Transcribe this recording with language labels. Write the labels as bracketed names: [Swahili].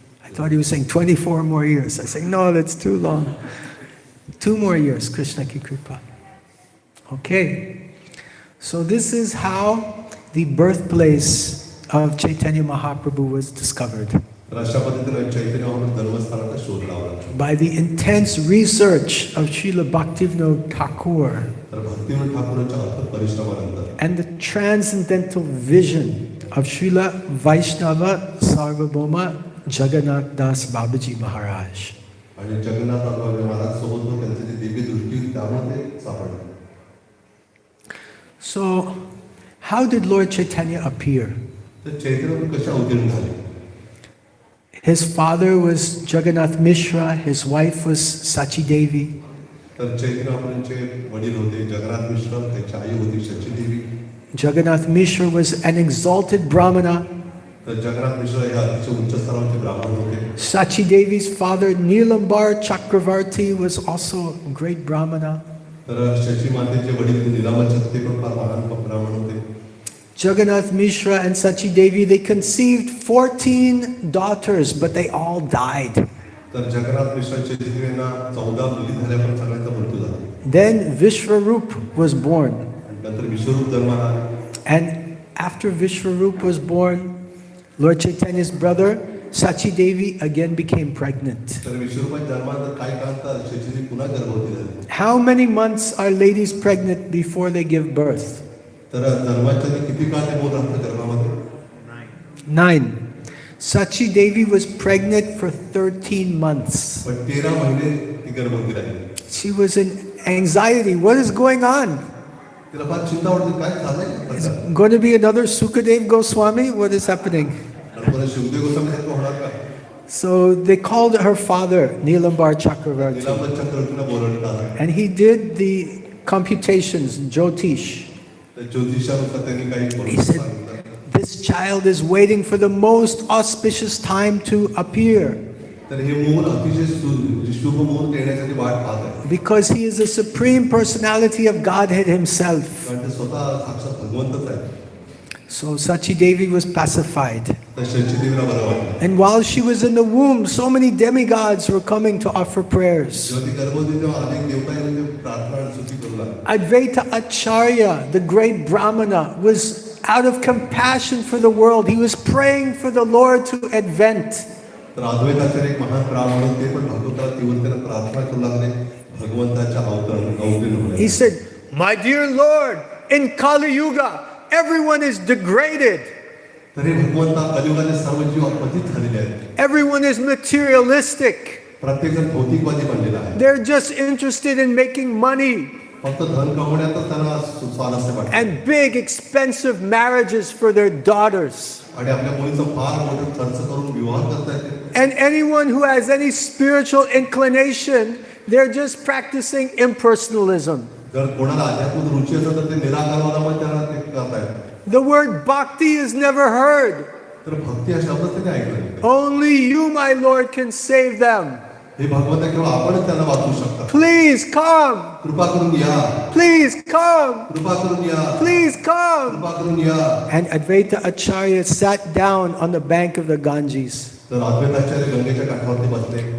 [English] I thought he was saying 24 more years. I said, no, that's too long. 2 more years, [Hindi] Krishna ki kripa. [English] Okay. So this is how the birthplace of Chaitanya Mahaprabhu was discovered. [Marathi] तर अशा पद्धतीने चैतन्य महाप्रभू जन्मस्थानाचा शोध लावला. [English] By the intense research of Srila Bhaktivinoda Thakur [Marathi] तर भक्तिविनोद ठाकूरांच्या अथक परिश्रमानंतर [English] and the transcendental vision of Srila Vaishnava Sarvabhauma Jagannath Das Babaji Maharaj. [Marathi] आणि जगन्नाथ महाराज सोबत लोक त्यांची जी दिव्य दृष्टी होती त्यामुळे ते सापडले. [English] So, how did Lord Chaitanya appear? [Marathi] तर चैतन्य कशा अवतीर्ण झाले? [English] His father was Jagannath Mishra, his wife was Sachi Devi. [Marathi] तर चैतन्य महाप्रभूंचे वडील होते जगन्नाथ मिश्र, त्यांची आई होती शची देवी. [English] Jagannath Mishra was an exalted Brahmana. [Marathi] तर जगन्नाथ मिश्र हे अतिशय उच्च स्तरावरचे ब्राह्मण होते. [English] Sachi Devi's father Nilambar Chakravarti was also a great Brahmana. [Marathi] तर शची मातेचे वडील नीलामाचे ते पण फार महान ब्राह्मण होते. [English] Jagannath Mishra and Sachi Devi, they conceived 14 daughters, but they all died. [Marathi] तर जगन्नाथ मिश्रांच्या देवींना 14 मुली झाल्या पण सगळ्यांचा मृत्यू झाला. [English] Then Vishwarup was born. [Marathi] आणि नंतर विश्वरूप जन्माला आले. [English] And after Vishwarup was born, Lord Chaitanya's brother, Sachi Devi, again became pregnant. [Marathi] तर विश्वरूपाच्या जन्मानंतर काही काळानंतर शची देवी पुन्हा गर्भवती झाली. [English] How many months are ladies pregnant before they give birth? [Marathi] तर जन्माच्या किती काळ ते बोल राहतात गर्भामध्ये? [English] 9. Sachi Devi was pregnant for 13 months. [Marathi] पण 13 महिने ती गर्भवती राहिली. [English] She was in anxiety. What is going on? [Marathi] तिला फार चिंता वाटते, काय झालंय [English] Is [Marathi] आता? [English] going to be another Sukadev Goswami? What is happening? [Marathi] आणि पुन्हा शिवदेव गोस्वामीसारखं होणार का? [English] So they called her father, Nilambar Chakravarti, [Marathi] Nilambar चक्रवर्तीला बोलवण्यात आलं. [English] and he did the computations, Jyotish. [Marathi] तर ज्योतिषानुसार त्यांनी काही [English] He [Marathi] बोलून [English] said, [Marathi] सांगितलं. [English] this child is waiting for the most auspicious time to appear [Marathi] तर हे मूल अतिशय शुभ मुहूर्त येण्यासाठी वाट पाहत आहे. [English] because he is the supreme personality of Godhead himself. [Marathi] कारण ते स्वतः साक्षात भगवंतच आहे. [English] So Sachi Devi was pacified. [Marathi] तर शचीदेवीला बरं वाटलं. [English] And while she was in the womb, so many demigods were coming to offer prayers. [Marathi] जेव्हा ती गर्भवती तेव्हा अनेक देवता येऊन ते प्रार्थना आणि स्तुती करू लागले. [English] Advaita Acharya, the great Brahmana, was out of compassion for the world. He was praying for the Lord to advent. [Marathi] तर अद्वैताचार्य एक महान ब्राह्मण ते पण भगवंताला तीव्रतेने प्रार्थना करू लागले भगवंताच्या अवतरण होण्यासाठी. [English] He said, my dear Lord, in Kali Yuga, everyone is degraded. [Marathi] तरी भगवंता कलियुगाचे सर्व जीव अपतित झालेले आहेत. [English] Everyone is materialistic. [Marathi] प्रत्येकजण भौतिकवादी बनलेला आहे. [English] They're just interested in making money [Marathi] फक्त धन कमवण्यातच त्यांना स्वारस्य वाटतं. [English] and big expensive marriages for their daughters. [Marathi] आणि आपल्या मुलीचा फार मोठा खर्च करून विवाह करतात. [English] And anyone who has any spiritual inclination, they're just practicing impersonalism. [Marathi] जर कोणाला अध्यात्मिक रुची असेल तर ते निराकारवादामध्ये त्यांना ते करतायत. [English] The word bhakti is never heard. [Marathi] तर भक्ती हा शब्दच त्यांनी ऐकला नाही. [English] Only you, my Lord, can save them. [Marathi] हे भगवंता केवळ आपणच त्यांना वाचवू शकता. [English] Please come. [Marathi] कृपा करून या. [English] Please come. [Marathi] कृपा करून या. [English] Please come. [Marathi] कृपा करून या. [English] And Advaita Acharya sat down on the bank of the Ganges. [Marathi] तर अद्वैताचार्य गंगेच्या काठावरती बसले.